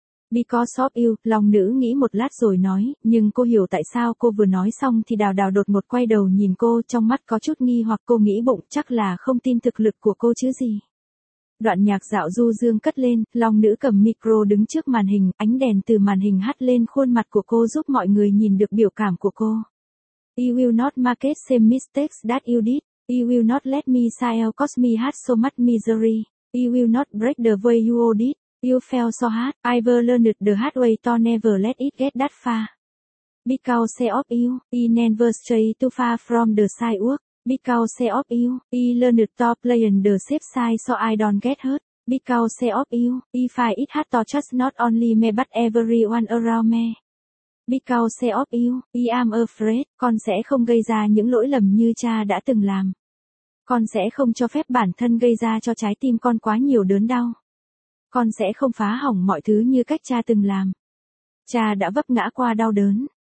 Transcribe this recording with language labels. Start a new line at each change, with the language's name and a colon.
English: Because of you,
Vietnamese: Long Nữ nghĩ một lát rồi nói, nhưng cô hiểu tại sao cô vừa nói xong thì Đào Đào đột ngột quay đầu nhìn cô trong mắt có chút nghi hoặc cô nghĩ bụng chắc là không tin thực lực của cô chứ gì. Đoạn nhạc dạo du dương cất lên, Long Nữ cầm micro đứng trước màn hình, ánh đèn từ màn hình hắt lên khuôn mặt của cô giúp mọi người nhìn được biểu cảm của cô.
English: You will not make the same mistakes that you did. You will not let me smile cause me had so much misery. You will not break the way you all did. You fell so hard, I've learned the hard way to never let it get that far. Because of you, I never stray too far from the sidewalk. Because of you, I learned to play on the safe side so I don't get hurt. Because of you, I fight it hard to trust not only me but everyone around me. Because of you, I am afraid,
Vietnamese: con sẽ không gây ra những lỗi lầm như cha đã từng làm. Con sẽ không cho phép bản thân gây ra cho trái tim con quá nhiều đớn đau. Con sẽ không phá hỏng mọi thứ như cách cha từng làm. Cha đã vấp ngã qua đau đớn.